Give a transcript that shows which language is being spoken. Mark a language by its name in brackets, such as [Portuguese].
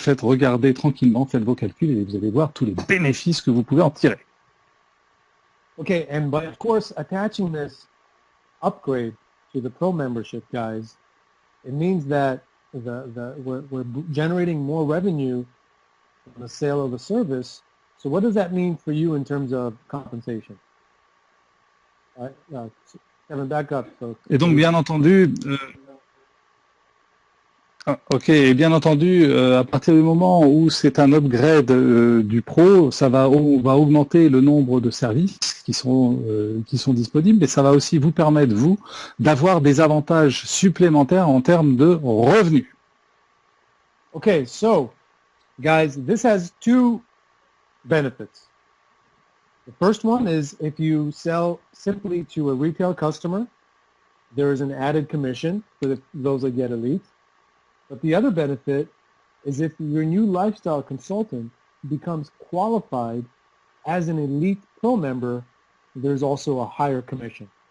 [French] Et regardez tranquillement, faites vos calculs et vous allez voir tous les bénéfices que vous pouvez en tirer. [English] Okay, and by of course attaching this upgrade to the pro membership, guys, it means that we're generating more revenue from the sale of the service. So what does that mean for you in terms of compensation? Kevin, back up. [French] Et donc, bien entendu, et bien entendu, à partir du moment où c'est un upgrade du Pro, on va augmenter le nombre de services qui sont disponibles, mais ça va aussi vous permettre, vous, d'avoir des avantages supplémentaires en termes de revenus. [English] Okay, so, guys, this has 2 benefits. The first one is if you sell simply to a retail customer, there is an added commission for those that get Elite. But the other benefit is if your new lifestyle consultant becomes qualified as an Elite Pro member, there's also a higher commission.